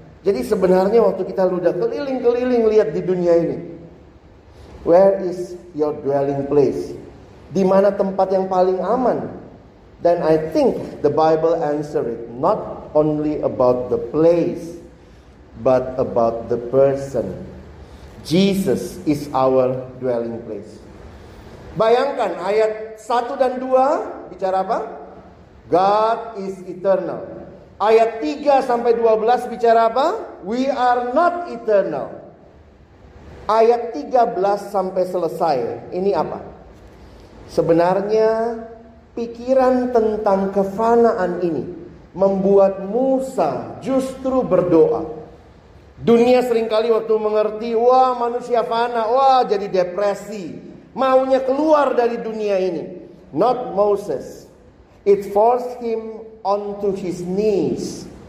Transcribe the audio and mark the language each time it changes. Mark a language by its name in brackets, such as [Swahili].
[Indonesian] Jadi sebenarnya waktu kita udah keliling-keliling lihat di dunia ini, where is your dwelling place? Di mana tempat yang paling aman? [English] Dan I think the Bible answer it, not only about the place, but about the person. Jesus is our dwelling place. [Indonesian] Bayangkan ayat 1 dan 2 bicara apa? God is eternal. Ayat 3 sampai 12 bicara apa? We are not eternal. Ayat 13 sampai selesai, ini apa? Sebenarnya pikiran tentang kefanaan ini membuat Musa justru berdoa. Dunia seringkali waktu mengerti, wah manusia fana, wah jadi depresi, maunya keluar dari dunia ini. [English] Not Moses. It forced him onto his knees.